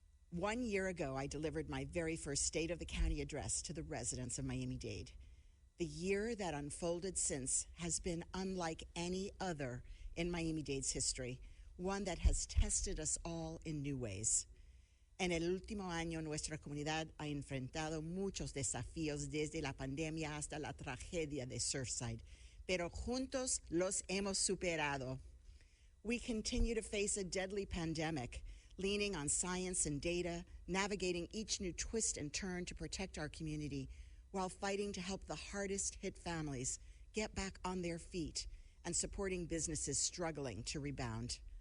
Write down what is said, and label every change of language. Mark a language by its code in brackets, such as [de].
[en] 1 year ago, I delivered my very first State of the County address to the residents of Miami-Dade. The year that unfolded since has been unlike any other in Miami-Dade's history, one that has tested us all in new ways. [es] En el último año, nuestra comunidad ha enfrentado muchos desafíos desde la pandemia hasta la tragedia de Surfside, pero juntos los hemos superado. [en] We continue to face a deadly pandemic, leaning on science and data, navigating each new twist and turn to protect our community, while fighting to help the hardest hit families get back on their feet and supporting businesses struggling to rebound.